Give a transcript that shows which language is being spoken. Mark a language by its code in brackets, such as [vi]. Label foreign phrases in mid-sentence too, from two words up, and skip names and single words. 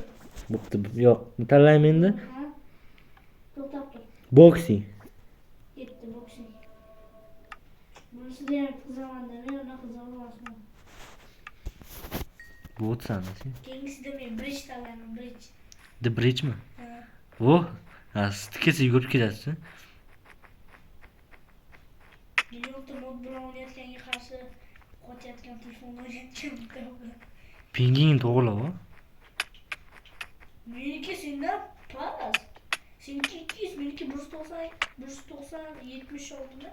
[uz] Bo'pti. Yo'q, men tanlayman endi. To'xtab tur. Boxing. Ketdi boksing. Bunisida ham qizaman men uni qizaolmasman. Bu o'tsanmi sen? Keyingisida men bridge tanlayman, bridge. The Bridge mi? Ha. O, stikesi yugurib ketasiz. Millionta mod bilan o'ynayotganga qarshi qochayotgan telefonda o'ynayotgan. Pinging to'g'ri-ku. Meniki sendan past. Seniki 200, meniki 190, 176 mi?